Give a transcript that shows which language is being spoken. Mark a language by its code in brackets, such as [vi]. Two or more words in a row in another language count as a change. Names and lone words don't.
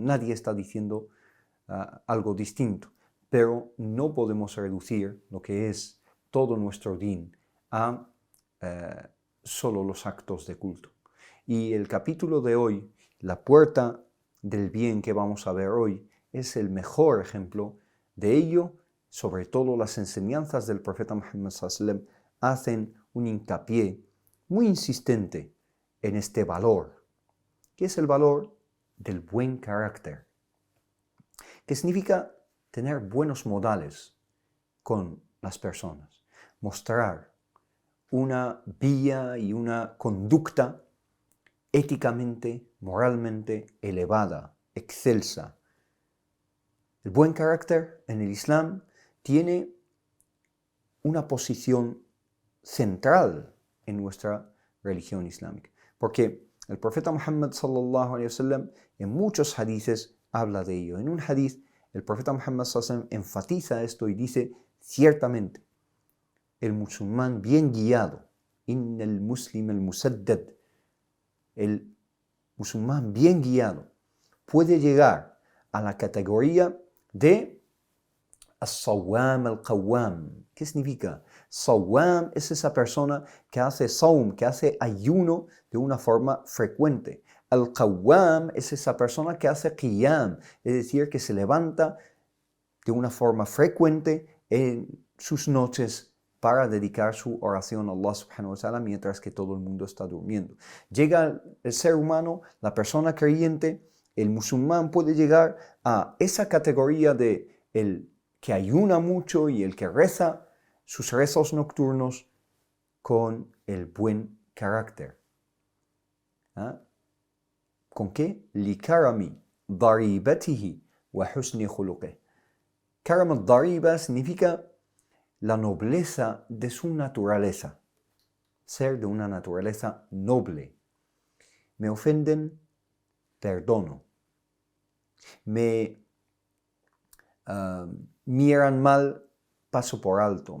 [es] Nadie está diciendo algo distinto. Pero no podemos reducir lo que es todo nuestro din a solo los actos de culto. Y el capítulo de hoy, la puerta del bien que vamos a ver hoy, es el mejor ejemplo de ello. Sobre todo las enseñanzas del profeta Muhammad [ar] صلى الله عليه وسلم [es] hacen un hincapié muy insistente en este valor, que es el valor del buen carácter, que significa tener buenos modales con las personas, mostrar una vía y una conducta éticamente, moralmente elevada, excelsa. El buen carácter en el Islam tiene una posición central en nuestra religión islámica, porque el profeta Muhammad [ar] صلى الله عليه وسلم [es] en muchos hadices habla de ello. En un hadith el profeta Muhammad [ar] صلى الله عليه وسلم [es] enfatiza esto y dice: ciertamente el musulmán bien guiado, [ar] إن المسلم المسدد, [es] el musulmán bien guiado puede llegar a la categoría de [ar] الصوام القوام. [es] ¿Qué significa? Sawwam es esa persona que hace saum, que hace ayuno de una forma frecuente. Al-qawwam es esa persona que hace qiyam, es decir, que se levanta de una forma frecuente en sus noches para dedicar su oración a [ar] الله سبحانه وتعالى [es] mientras que todo el mundo está durmiendo. Llega el ser humano, la persona creyente, el musulmán puede llegar a esa categoría de el que ayuna mucho y el que reza sus rezos nocturnos con el buen carácter. ¿Ah? ¿Con qué? [ar] لكرم ضريبته وحسن خلقه. كرم الضريبة [es] significa la nobleza de su naturaleza, ser de una naturaleza noble. Me ofenden, perdono. Me miran mal, paso por alto.